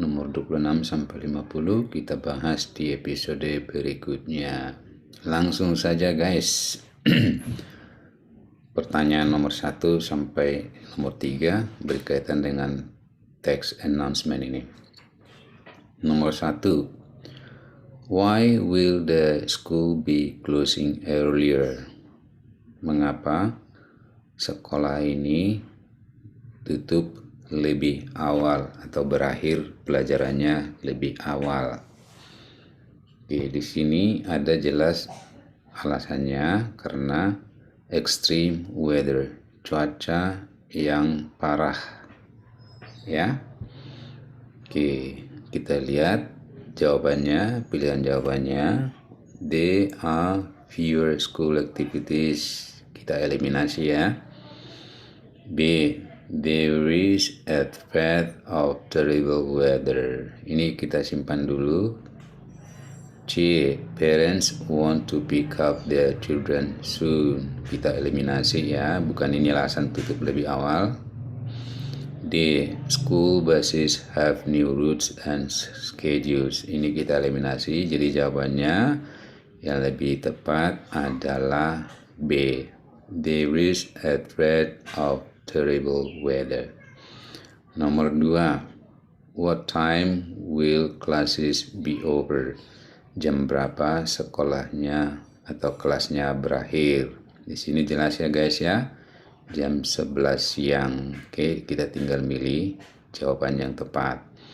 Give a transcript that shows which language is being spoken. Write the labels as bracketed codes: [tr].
[id] Nomor 26 sampai 50 kita bahas di episode berikutnya. Langsung saja guys. Pertanyaan nomor 1 sampai nomor 3 berkaitan dengan text announcement ini. Nomor 1. [en] Why will the school be closing earlier? [id] Mengapa sekolah ini tutup lebih awal atau berakhir pelajarannya lebih awal? Oke, di sini ada jelas alasannya karena extreme weather, cuaca yang parah. Ya. Oke, kita lihat jawabannya, pilihan jawabannya. [en] There are fewer school activities. [id] Kita eliminasi ya. [en] B. There is a threat of terrible weather. [id] Ini kita simpan dulu. C. [en] Parents want to pick up their children soon. [id] Kita eliminasi ya, bukan ini alasan tutup lebih awal. D. [en] School buses have new routes and schedules. [id] Ini kita eliminasi, jadi jawabannya yang lebih tepat adalah B. [en] There is a threat of terrible weather. [id] Nomor 2. [en] What time will classes be over? [id] Jam berapa sekolahnya atau kelasnya berakhir? Di sini jelas ya guys ya. Jam 11 siang. Oke, kita tinggal milih jawaban yang tepat.